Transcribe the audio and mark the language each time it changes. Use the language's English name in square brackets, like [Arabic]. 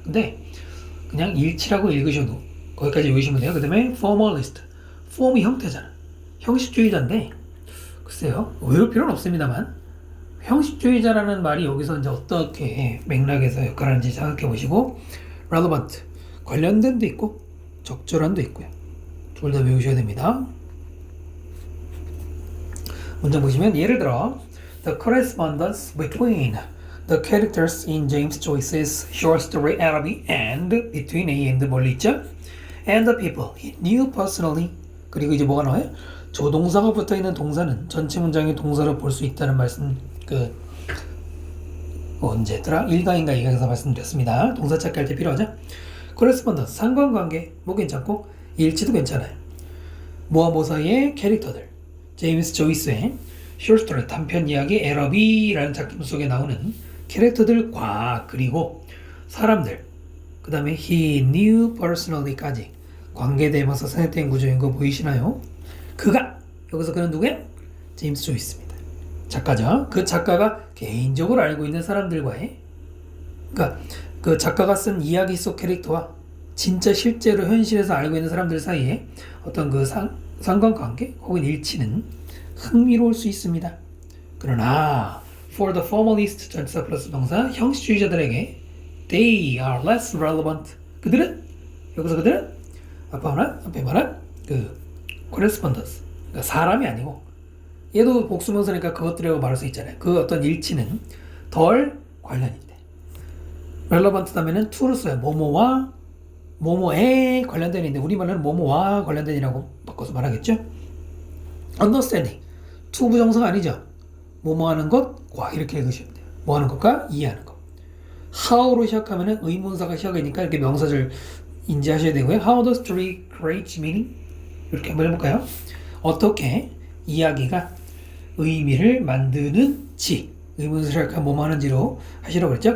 [Korean] 근데 그냥 일치라고 읽으셔도 거기까지 외우시면 돼요. 그 다음에 formalist form이 형태잖아. 형식주의자인데 글쎄요 외울 필요는 없습니다만 형식주의자라는 말이 여기서 이제 어떻게 맥락에서 역할하는지 생각해 보시고 relevant 관련된도 있고 적절한도 있고요. 둘 다 외우셔야 됩니다. 문장 보시면 예를 들어 [English] The correspondence between the characters in James Joyce's short story Araby and between A and [Korean] 멀리 있죠? [English] And the people he knew personally [Korean] 그리고 이제 뭐가 나와요? 조동사가 붙어있는 동사는 전체 문장의 동사로 볼 수 있다는 말씀 언제더라? 1강인가 2강에서 말씀드렸습니다. 동사 찾기 할 때 필요하죠? correspondence 상관관계 뭐 괜찮고 일치도 괜찮아요. 뭐와 뭐 사이의 캐릭터들 제임스 조이스의 숏스토리 단편 이야기 에러비라는 작품 속에 나오는 캐릭터들과 그리고 사람들 그 다음에 [English] he knew personally [Korean] 까지 관계대명사 선택된 구조인 거 보이시나요? 그가 여기서 그는 누구야? 제임스 조이스입니다. 작가죠. 그 작가가 개인적으로 알고 있는 사람들과의 그러니까 그 작가가 쓴 이야기 속 캐릭터와 진짜 실제로 현실에서 알고 있는 사람들 사이에 어떤 그 상관관계 혹은 일치는 흥미로울 수 있습니다. 그러나 [English] for the formalist [Korean] 전치사 플러스 동사 형식주의자들에게 [English] they are less relevant. [Korean] 그들은 앞에 말한 그 correspondence, 그러니까 사람이 아니고 얘도 복수명사니까 그것들이라고 말할 수 있잖아요. 그 어떤 일치는 덜 관련이 돼. relevant 다음에는 to를 써요. 뭐뭐와 뭐뭐에 관련된 인데 우리말로는 뭐뭐와 관련된이라고 바꿔서 말하겠죠. understanding to 부정사가 아니죠. 뭐뭐 하는 것과 이렇게 읽으시면 돼요. 뭐 하는 것과 이해하는 것. how로 시작하면은 의문사가 시작이니까 이렇게 명사절 인지하셔야 되고요. [English] How does story create meaning? [Korean] 이렇게 한번 해볼까요? 어떻게 이야기가 의미를 만드는지 의문사를 시작하면 뭐뭐 하는지로 하시라고 그랬죠?